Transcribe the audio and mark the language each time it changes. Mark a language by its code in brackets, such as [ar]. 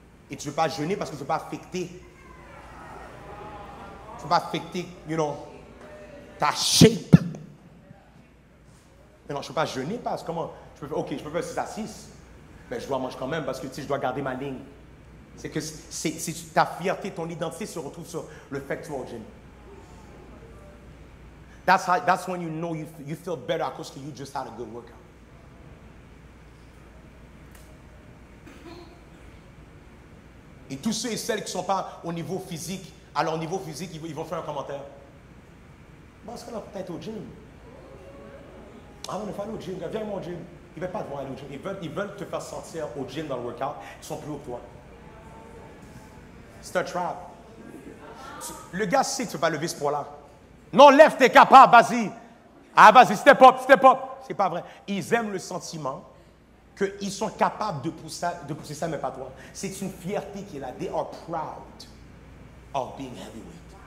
[fr] Et tu ne veux pas jeûner parce que tu ne veux pas affecter. Tu ne veux pas affecter, ta shape. Mais non, je ne peux pas jeûner parce que comment? Je peux faire 6 à 6. Mais je dois manger quand même parce que je dois garder ma ligne. C'est que ta fierté, ton identité se retrouve sur le fait que tu vas au gym. [en] That's when you know you feel better because you just had a good workout. [fr] Et tous ceux et celles qui ne sont pas au niveau physique, à leur niveau physique, ils vont faire un commentaire. Bon, est-ce qu'on a peut-être au gym? Ah, on ne va aller au gym. Viens au gym. Ils ne veulent pas te voir aller au gym. Ils veulent te faire sentir au gym dans le workout. Ils sont plus haut que toi. C'est un trap. Le gars sait que tu ne peux pas lever ce poids-là. Non, lève, t'es capable, vas-y. Ah, vas-y, [en] step up. [fr] C'est pas vrai. Ils aiment le sentiment qu'ils sont capables de pousser ça, mais pas toi. C'est une fierté qui est là. [en] They are proud of being heavyweight.